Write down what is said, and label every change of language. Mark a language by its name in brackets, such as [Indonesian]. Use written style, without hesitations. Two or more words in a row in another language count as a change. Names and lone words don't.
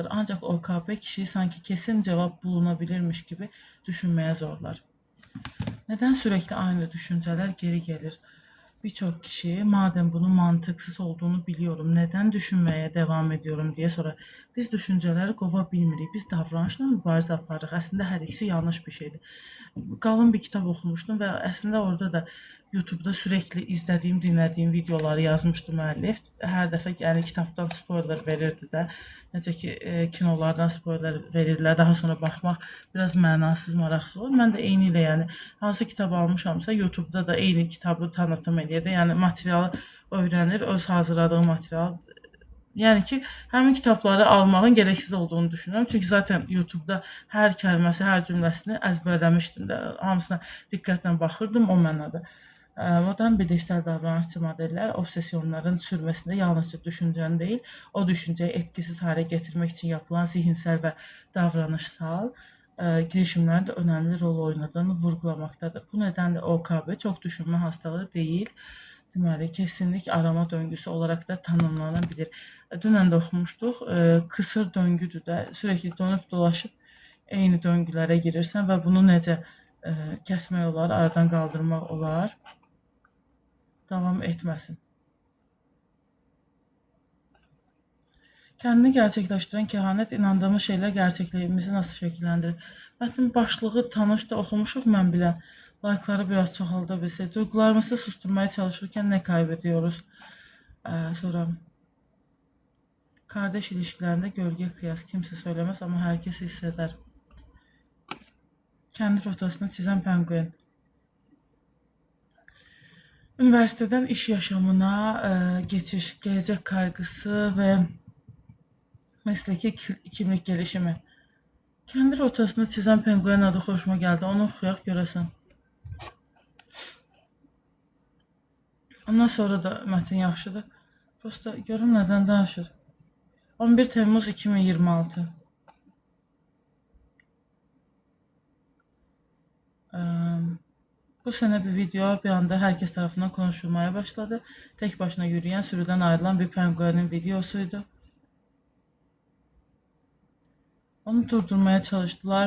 [Turkish] Ancak OKB kişiyi sanki kesin cevap bulunabilirmiş gibi düşünmeye zorlar. Neden sürekli aynı düşünceler geri gelir? Birçok kişi madem bunun mantıksız olduğunu biliyorum, neden düşünmeye devam ediyorum diye sorar. [Azerbaijani] Biz düşünceleri qova bilmirik, biz davranışla mübarizə aparırıq. Əslində hər ikisi yanlış bir şeydir. Qalın bir kitab oxumuşdum və əslində orada da YouTube'da sürekli izlədiyim, dinlədiyim videoları yazmışdı müəllif. Hər dəfə yəni kitabdan spoiler verirdi də. Necə ki kinolardan spoiler verirlər. Daha sonra baxmaq biraz mənasız, maraqsız olur. Mən də eyni ilə yəni hansı kitab almışamsa YouTube'da da eyni kitabı tanıtım edirdi. Yəni materialı öyrənir, öz hazırladığı material. Yəni ki, həmin kitabları almağın gereksiz olduğunu düşünürəm. Çünki zaten YouTube'da hər kəlməsi, hər cümləsini əzbərləmişdim də. Hamısına diqqətlə baxırdım o mənada. [Turkish] Modern bilişsel davranışçı modeller obsesyonların sürmesinde yalnızca düşüncen değil, o düşünceyi etkisiz hale getirmek için yapılan zihinsel ve davranışsal girişimlerin de önemli rol oynadığını vurgulamaktadır. Bu nedenle OKB çok düşünme hastalığı değil, deməli kesinlik arama döngüsü olarak da tanımlanabilir. [Azerbaijani] Dünən də oxumuşduq, [Turkish] kısır döngüdür [Azerbaijani] də, [Turkish] sürekli dönüp dolaşıp [Azerbaijani] eyni döngülərə girirsən və bunu necə kəsmək olar, aradan qaldırmaq olar, devam etməsin. [Turkish] Kendini gerçekleştiren kehanet, inandığımız şeyler gerçekliğimizi nasıl şekillendirir? [Azerbaijani] Mətnin başlığı tanış da oxumuşuq mən bilən. Like'ları biraz çoxalda bilsək. [Turkish] Duygularımızı susturmaya çalışırken ne kaybediyoruz? Sonra kardeş ilişkilerinde gölge kıyas. Kimse söylemez ama herkes hisseder. Kendi rotasını çizen penguen. Üniversiteden iş yaşamına geçiş, gelecek kaygısı ve mesleki kimlik gelişimi. [Azerbaijani] Kendi rotasını çizen penguen adı xoşuma geldi. Onu oxuyaq görəsən. Ondan sonra da mətn yaxşıdır. Prosta görüm nədən danışır. [Turkish] 11 Temmuz 2026. Bu sene bir video bir anda herkes tarafından konuşulmaya başladı. Tek başına yürüyen, sürüden ayrılan bir penguenin videosuydu. Onu durdurmaya çalıştılar.